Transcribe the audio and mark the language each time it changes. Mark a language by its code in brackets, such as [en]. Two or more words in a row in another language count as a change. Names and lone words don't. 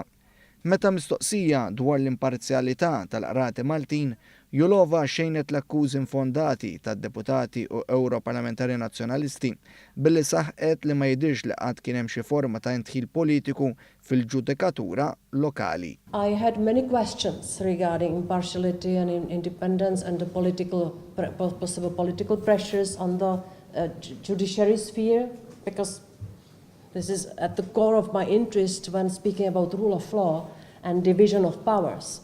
[mt] Meta mistoqsija dwar l-imparzjalità tal-qrati Maltin, Julova xejnet l-akkużi infondati tad-deputati u Ewroparlamentari Nazzjonalisti billi saħqet li ma jidhirx li qatt kien hemm xi forma ta' intħil politiku fil-ġudikatura lokali. [en] I had many questions regarding impartiality and independence and the possible political pressures on the judiciary sphere, because this is at the core of my interest when speaking about rule of law and division of powers.